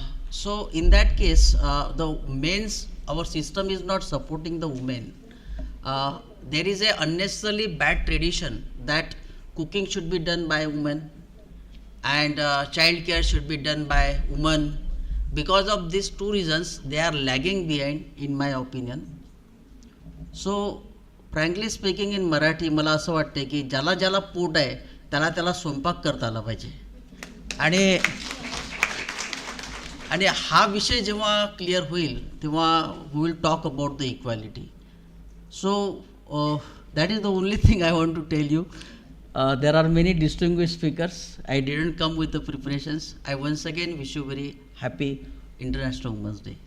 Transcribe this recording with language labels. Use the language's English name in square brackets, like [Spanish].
[English] So in that case, our system is not supporting the women. There is a unnecessarily bad tradition that cooking should be done by women and child care should be done by women. Because of these two reasons, they are lagging behind, in my opinion. So frankly speaking, in Marathi, [Marathi] मला असं वाटते की ज्याला ज्याला पोट आहे त्याला त्याला स्वयंपाक करता आला पाहिजे। आणि हा विषय जेव्हा क्लिअर होईल तेव्हा [English] we will talk about the equality. So that is the only thing I want to tell you. There are many distinguished speakers. I didn't come with the preparations. I once again wish you very happy International Women's Day.